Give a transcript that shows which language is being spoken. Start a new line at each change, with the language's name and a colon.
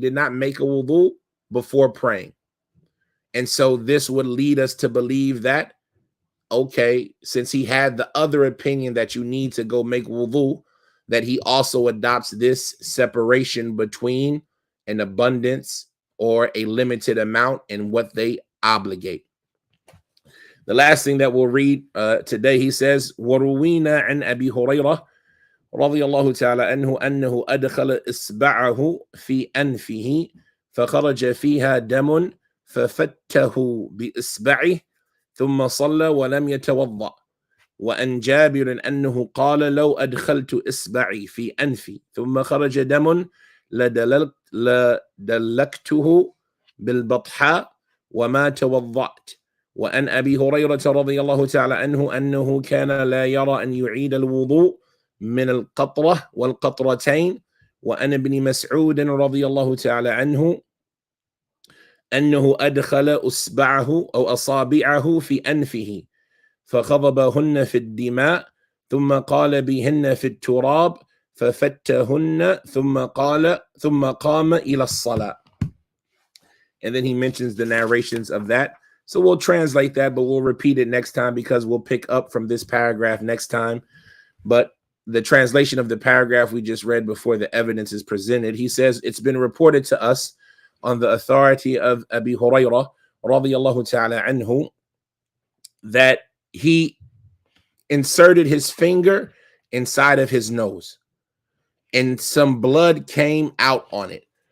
English: He did not make a wudu before praying. And so this would lead us to believe that, okay, since he had the other opinion that you need to go make wudu, that he also adopts this separation between an abundance or a limited amount and what they obligate. The last thing that we'll read today, he says,
Arabic: وَرُوِينَا عَنْ أَبِي هُرَيْرَةَ رضي الله تعالى عنه أنه أدخل إصبعه في أنفه فخرج فيها دم ففته بإصبعه ثم صلى ولم يتوضأ. وأن جابر أنه قال لو أدخلت إصبعي في أنفي ثم خرج دم لدلكته بالبطحاء وما توضأت. وأن أبي هريرة رضي الله تعالى عنه أنه كان لا يرى أن يعيد الوضوء من القطرة والقطرتين. وأن ابن مسعود رضي الله تعالى عنه أنه أدخل أصبعه أو أصابعه في أنفه فخضبهن في الدماء ثم قال بهن في التراب ففتهن ثم قام إلى الصلاة.
English: And then he mentions the narrations of that. So we'll translate that, but we'll repeat it next time because we'll pick up from this paragraph next time. But the translation of the paragraph we just read before the evidence is presented, he says, it's been reported to us on the authority of Abi Hurairah radiyallahu ta'ala anhu that he inserted his finger inside of his nose and some blood came out on it.